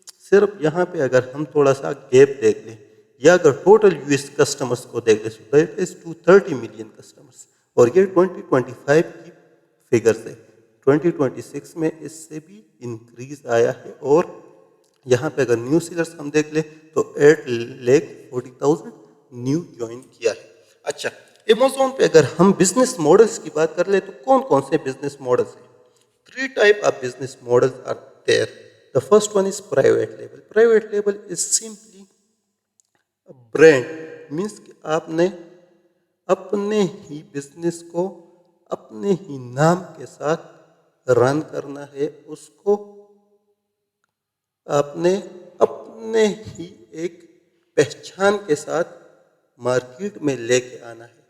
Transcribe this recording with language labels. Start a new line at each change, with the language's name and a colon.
Urdu: صرف یہاں پہ اگر ہم تھوڑا سا گیپ دیکھ لیں، یا اگر ٹوٹل یو ایس کسٹمرز کو دیکھ لیں،
English: that is 230 million customers,
Urdu: اور یہ 2025 کی فگرز ہے۔ 2026 میں اس سے بھی انکریز آیا ہے، اور یہاں پہ اگر نیو سیلرز ہم دیکھ لیں تو 8,40,000 نیو جوائن کیا ہے۔ اچھا، امیزون پہ اگر ہم بزنس ماڈلز کی بات کر لیں تو کون کون سے بزنس ماڈلز ہیں؟
English: 3 type of business models are there. The first one is private label. Private label is simply a brand, means
Urdu: کہ آپ نے اپنے ہی بزنس کو اپنے ہی نام کے ساتھ رن کرنا ہے. اس کو آپ نے اپنے ہی ایک پہچان کے ساتھ مارکیٹ میں لے کے آنا ہے.